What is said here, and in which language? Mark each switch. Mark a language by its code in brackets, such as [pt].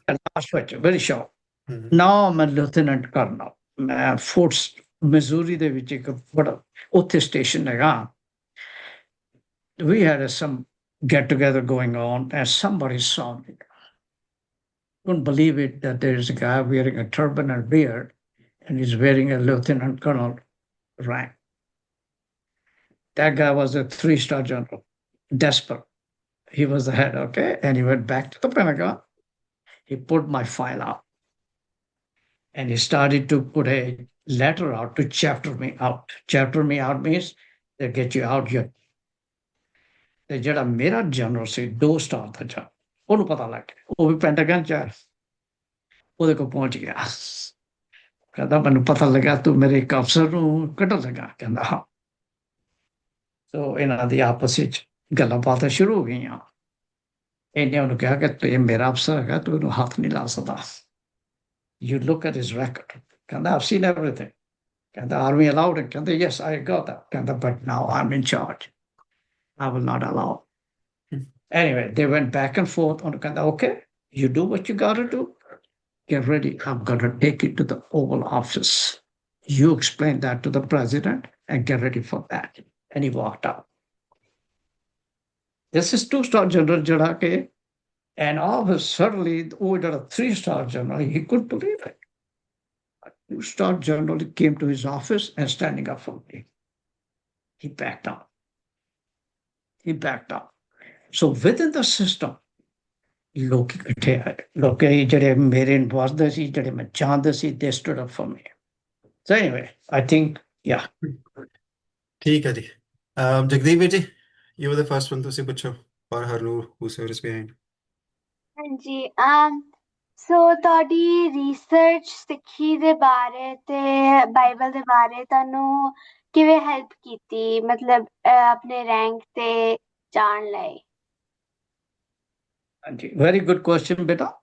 [en] Last question, very short. Now I'm a lieutenant colonel. [pa] ਮੈਂ fort Missouri ਦੇ ਵਿੱਚ ਇੱਕ ਬੜਾ ਉੱਥੇ ਸਟੇਸ਼ਨ ਹੈਗਾ. [en] We had some get together going on and somebody saw me. Couldn't believe it that there's a guy wearing a turban and beard and he's wearing a lieutenant colonel rank. That guy was a 3-star general, desperate. He was the head, okay? And he went back to the Pentagon. He put my file out and he started to put a letter out to chapter me out. Chapter me out means they get you out here. [pa] ਤੇ ਜਿਹੜਾ ਮੇਰਾ general ਸੀ 2 star ਦਾ general, ਉਹਨੂੰ ਪਤਾ ਲੱਗ ਗਿਆ, ਉਹ ਵੀ Pentagon ਚ ਹੈ, ਉਹਦੇ ਕੋਲ ਪਹੁੰਚ ਗਿਆ, ਕਹਿੰਦਾ ਮੈਨੂੰ ਪਤਾ ਲੱਗਾ ਤੂੰ ਮੇਰੇ ਇੱਕ ਅਫਸਰ ਨੂੰ ਕੱਢਣ ਲੱਗਾ, ਕਹਿੰਦਾ ਹਾਂ। ਸੋ ਇਹਨਾਂ ਦੀ ਆਪਸ ਵਿੱਚ ਗੱਲਾਂ ਬਾਤਾਂ ਸ਼ੁਰੂ ਹੋ ਗਈਆਂ। ਇਹਨੇ ਉਹਨੂੰ ਕਿਹਾ ਕਿ ਤੂੰ ਇਹ ਮੇਰਾ ਅਫਸਰ ਹੈਗਾ, ਤੂੰ ਇਹਨੂੰ ਹੱਥ ਨਹੀਂ ਲਾ ਸਕਦਾ। [en] You look at his record, ਕਹਿੰਦਾ I've seen everything, ਕਹਿੰਦਾ army allowed it, ਕਹਿੰਦਾ yes I got that, ਕਹਿੰਦਾ but now I'm in charge, I will not allow. Anyway, they went back and forth on ਕਹਿੰਦਾ okay, you do what you gotta do, get ready, I'm gonna take it to the Oval Office, you explain that to the president and get ready for that. And he walked out. This is 2-star general [pa] ਜਿਹੜਾ ਕਿ, [en] and all of a suddenly ordered a 3-star general, he couldn't believe it. A 2-star general came to his office and standing up for me. He backed out. He backed out. So within the system, [pa] ਲੋਕ ਇਕੱਠੇ ਆਏ, ਲੋਕ ਜਿਹੜੇ ਮੇਰੇ ਵਸਦੇ ਸੀ, ਜਿਹੜੇ ਮੈਂ ਜਾਣਦੇ ਸੀ, [en] they stood up for me. So anyway, I think, yeah. [pa] ਠੀਕ ਹੈ ਜੀ। [en] ਜਗਦੀਪ ਵੀਰ ji, you were the first one, [pa] ਤੁਸੀਂ ਪੁੱਛੋ, [en] or Harnoor, whoever is behind. [pa] ਹਾਂਜੀ ਸੋ ਤੁਹਾਡੀ ਰਿਸਰਚ ਸਿੱਖੀ ਦੇ ਬਾਰੇ ਤੇ ਬਾਈਬਲ ਦੇ ਬਾਰੇ ਤੁਹਾਨੂੰ ਕਿਵੇਂ ਹੈਲਪ ਕੀਤੀ, ਮਤਲਬ ਆਪਣੇ ਰੈਂਕ ਤੇ ਜਾਣ ਲਈ? ਹਾਂਜੀ, ਵੈਰੀ ਗੁੱਡ ਕੁਐਸਚਨ ਬੇਟਾ।